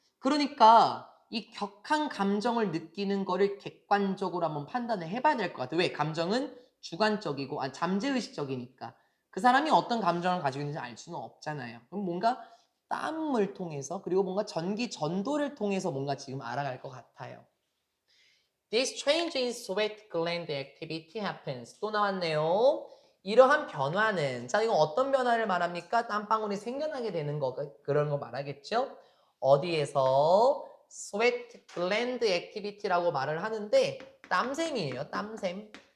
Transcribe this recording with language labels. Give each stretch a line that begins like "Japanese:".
Korean: 그러니까 이 격한 감정을 느끼는 거를 객관적으로 한번 판단을 해봐야 될 것 같아요. 왜? 감정은 주관적이고 잠재의식적이니까. 그 사람이 어떤 감정을 가지고 있는지 알 수는 없잖아요. 그럼 뭔가 땀을 통해서 그리고 뭔가 전기 전도를 통해서 뭔가 지금 알아갈 것 같아요.
English: This change in sweat gland activity happens.
Korean: 또 나왔네요. 이러한 변화는 자 이건 어떤 변화를 말합니까? 땀방울이 생겨나게 되는 거 그런 거 말하겠죠? 어디에서
English: sweat gland activity
Korean: 라고 말을 하는데 땀샘이에요. 땀샘.